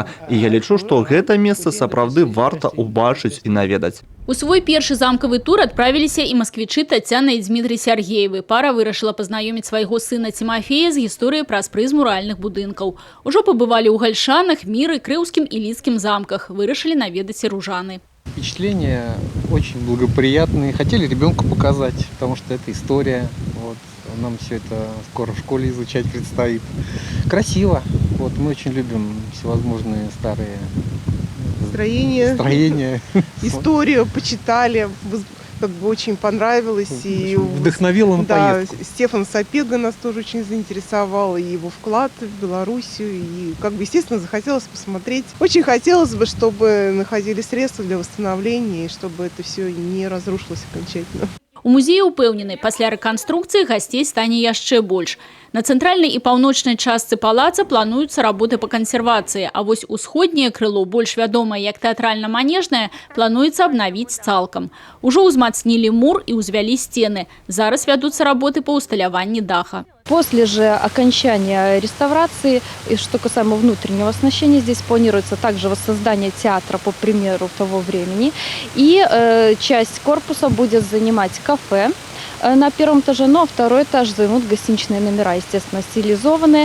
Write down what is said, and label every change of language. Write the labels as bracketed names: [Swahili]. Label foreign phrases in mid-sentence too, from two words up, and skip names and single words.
[Belarusian] І я лічу, што гэта месца сапраўды варта ўбачыць і наведаць. У свой першы замкавы тур адправіліся і масквічы Тацяна і Дзмітрый Сяргеевы. Пара вырашыла пазнаёміць свайго сына Тимофея з гісторыяй праз прызму рэальных будынкаў. Ужо пабывалі ў Гальшанах, Міры, Крыўскім і Лідскім замках. Вырашылі наведаць і Ружаны. [Russian] Впечатления очень благоприятные. Хотели ребенку показать, потому что это история. Вот. Нам все это скоро в школе изучать предстоит. Красиво. Вот. Мы очень любим всевозможные старые строения. Историю почитали. Как бы очень понравилось. И вдохновил он поездку. Стефан Сапега нас тоже очень заинтересовал, и его вклад в Белоруссию. И, как бы, естественно, захотелось посмотреть. Очень хотелось бы, чтобы находили средства для восстановления, и чтобы это все не разрушилось окончательно. [Belarusian] У музеі ўпэўнены, пасля рэканструкцыі гасцей стане яшчэ больш. На цэнтральнай і паўночнай частцы палаца плануюцца работы па кансервацыі, а вось усходняе крыло, больш вядомае як тэатральна-манежнае, плануецца абнавіць цалкам. Ужо ўзмацнілі мур і ўзвялі сцены. Зараз вядуцца работы па усталяванні даха. [Russian] После же окончания реставрации, и что касаемо внутреннего оснащения, здесь планируется также воссоздание театра по примеру того времени. И часть корпуса будет занимать кафе на первом этаже, но второй этаж займут гостиничные номера, естественно, стилизованные.